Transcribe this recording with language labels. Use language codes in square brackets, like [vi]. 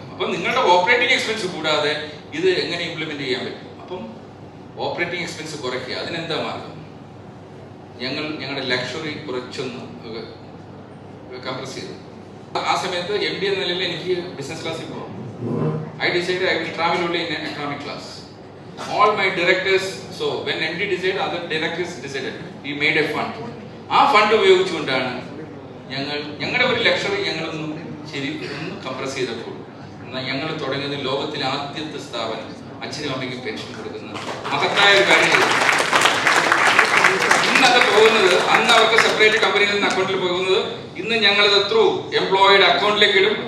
[ml] അപ്പം നിങ്ങളുടെ operating expense കൂടാതെ ഇത് എങ്ങനെ ഇംപ്ലിമെന്റ് ചെയ്യാൻ പറ്റും? അപ്പം ഓപ്പറേറ്റിംഗ് എക്സ്പെൻസ് കുറയ്ക്കുക. അതിനെന്താ മാർഗം? ഞങ്ങളുടെ ലക്ഷറി കുറച്ചൊന്ന് കംപ്രസ് ചെയ്തു. ആ സമയത്ത് MD എന്ന നിലയിൽ എനിക്ക് ബിസിനസ് ക്ലാസ്സിൽ പോകാം. [en] I decided I will travel only in economic class. All my directors, so when MD decided, other directors decided. We made a fund. [ml] ആ ഫണ്ട് ഉപയോഗിച്ചുകൊണ്ടാണ് ഞങ്ങളുടെ ഒരു ലക്ഷറി ഞങ്ങളൊന്നും ഒന്ന് കംപ്രസ് ചെയ്തപ്പോൾ ഞങ്ങൾ തുടങ്ങിയത് ലോകത്തിലെ ആദ്യത്തെ സ്ഥാപനം അച്ഛനും അമ്മയ്ക്കും പെൻഷൻ കൊടുക്കുന്ന മഹത്തായ ഒരു കാര്യം. ഇന്നത് പോകുന്നത് അന്ന് അവർക്ക് സെപ്പറേറ്റ് കമ്പനിയിൽ നിന്ന് അക്കൗണ്ടിൽ പോകുന്നത് ഇന്ന് ഞങ്ങളത് ത്രൂ എംപ്ലോയിയുടെ അക്കൗണ്ടിലേക്ക് ഇടും.